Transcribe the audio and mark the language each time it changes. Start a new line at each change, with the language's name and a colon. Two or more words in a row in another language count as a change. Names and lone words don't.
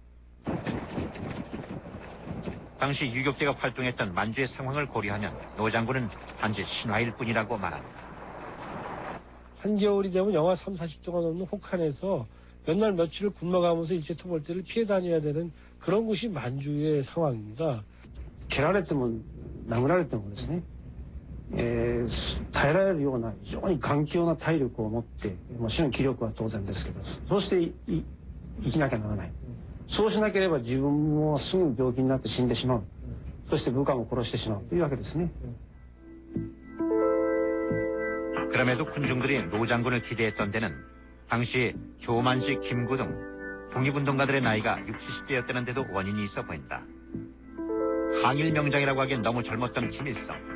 Korean: 당시 유격대가 활동했던 만주의 상황을 고려하면 노 장군은 단지 신화일 뿐이라고 말한다. 한겨울이 되면 영하 3, 40도가 넘는 혹한에서 몇 날 며칠을 굶어가면서 일제 토벌대를 피해 다녀야 되는 그런 곳이 만주의 상황입니다.
Japanese: 蹴られても殴られてもですね、耐えられるような非常に頑強な体力を持って、もちろん気力は当然ですけど、そうして生きなきゃならない。そうしなければ自分もすぐ病気になって死んでしまう。そして部下も殺してしまうというわけですね。
Korean: 그럼에도 군중들이 노 장군을 기대했던 데는 당시 조만식, 김구 등 독립운동가들의 나이가 60, 70대였다는데도 원인이 있어 보인다. 항일 명장이라고 하기엔 너무 젊었던 김일성.